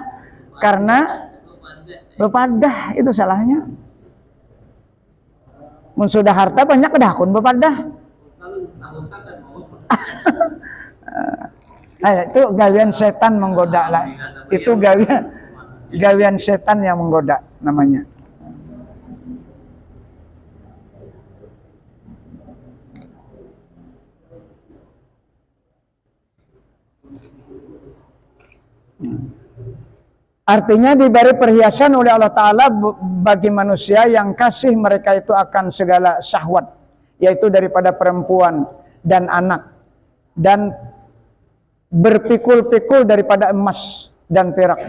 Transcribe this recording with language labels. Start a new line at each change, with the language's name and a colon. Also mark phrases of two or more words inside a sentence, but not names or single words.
Banjar: Karena bepadah itu salahnya. Mun sudah harta banyak kedahkun bepadah.
Indonesian: Itu gawian setan menggoda lah. Itu gawian setan yang menggoda namanya. Artinya diberi perhiasan oleh Allah Ta'ala bagi manusia yang kasih mereka itu akan segala syahwat, yaitu daripada perempuan dan anak, dan berpikul-pikul daripada emas dan perak.